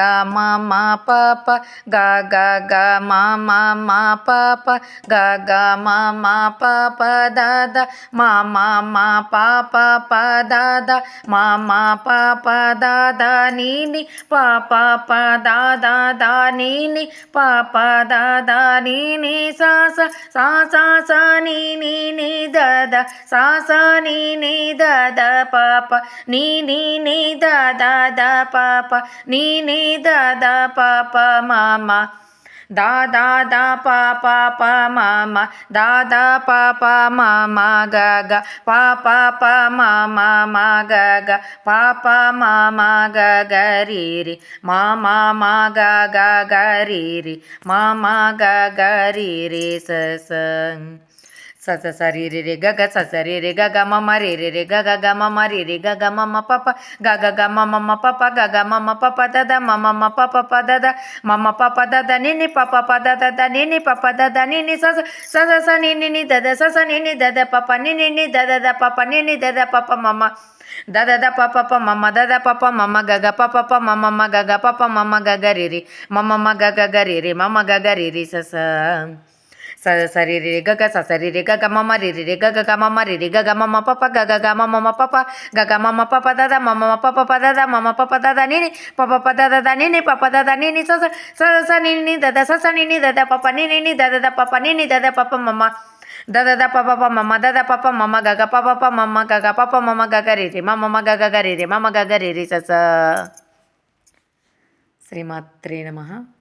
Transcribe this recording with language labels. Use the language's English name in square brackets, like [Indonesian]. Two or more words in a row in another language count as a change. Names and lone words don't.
[Sanskrit] మ మ ప ప గ గ గ మ మ మ ప ప గ గ మ మ ప ప ద ద మ మ మ ప ప ప ద ద మ మ ప ప ద ద ని ని ప ప ప ద ద ద ని ని ప ప ద ద ని ని sa sa sa sa sa ni ni ni da da sa sa ni ni da da pa pa ni ni ni da da da pa pa ni ni da da pa pa ma ma da da da pa pa pa ma ma da da pa pa ma ma ga ga pa pa pa ma ma ma ga ga pa pa ma ma ga ga ri ri ma ma ma ga ga ga ri ri ma ma ga ga ri ri sa sa sa sa sa ri ri ri ga ga sa sa ri ri ga ga ma ma ri ri ri ga ga ga ma ma ri ri ga ga ma ma pa pa ga ga ga ma ma ma pa pa ga ga ma ma pa pa da da ma ma ma pa pa pa da da ma ma pa pa da da ni ni pa pa pa da da da ni ni pa pa da da ni ni sa sa sa sa sa ni ni ni da da sa sa ni ni da da pa pa ni ni ni da da da pa pa ni ni da da pa pa ma ma da da da pa pa pa mama da da pa pa mama ga ga pa pa pa mama ma ga ga pa pa mama ga ga ri ri mama ma ga ga ga ri ri mama ga ga ri ri sa sa sa sa ri ri ga ga sa sa ri ri ga ga mama ri ri ga ga ga mama ri ri ga ga mama pa pa ga ga ga mama ma pa pa ga ga mama pa pa da da mama ma pa pa da da mama pa pa da da ni ni pa pa da da ni ni pa pa da da ni ni sa sa sa sa ni ni da da sa sa ni ni da da pa pa ni ni da da pa pa ni ni da da pa pa mama da da da pa pa pa mama da da pa pa mama ga ga pa pa pa mama ga ga pa pa mama ga ga ri ri mama ma ga ga ri ri mama ga ga ri ri sa sa श्रीमात्रे नमः.